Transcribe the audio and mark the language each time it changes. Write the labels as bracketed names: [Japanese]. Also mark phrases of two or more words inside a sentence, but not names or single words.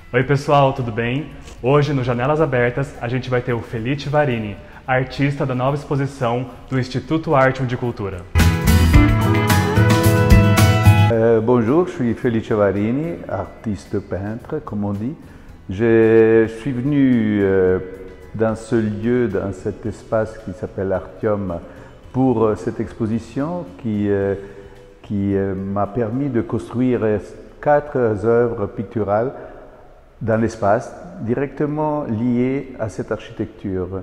[Portuguese] Oi pessoal, tudo bem? Hoje no Janelas Abertas a gente vai ter o Felice Varini, artista da nova exposição do Instituto Artium de Cultura. [French] Bonjour, je suis Felice Varini, artiste peintre, comme on dit. Je suis venu dans ce lieu, dans cet espace qui s'appelle Artium, pour cette exposition qui m'a permis de construire 4 œuvres picturales dans l'espace, directement liées à cette architecture.